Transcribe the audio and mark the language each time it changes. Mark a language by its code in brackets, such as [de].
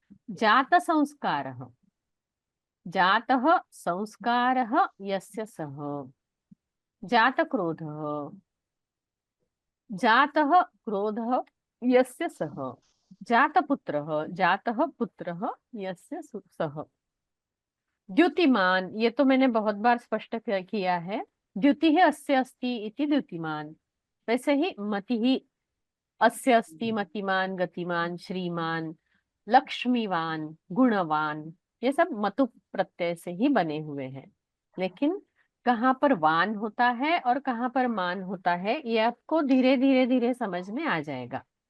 [sa] जात संस्कारः, जातः संस्कारः यस्य सः। जात क्रोधः, जातः क्रोधः यस्य सः। जात पुत्रः, जातः पुत्रः यस्य सः। [hi] द्युतिमान, ये तो मैंने बहुत बार स्पष्ट किया है। [sa] द्युतिः अस्य अस्ति इति द्युतिमान। [hi] वैसे ही [sa] मतिः अस्य अस्ति [hi] मतिमान, गतिमान, श्रीमान, लक्ष्मीवान, गुणवान, ये सब मतु प्रत्यय से ही बने हुए हैं। लेकिन कहाँ पर वान होता है और कहाँ पर मान होता है, ये आपको धीरे धीरे धीरे समझ में आ जाएगा।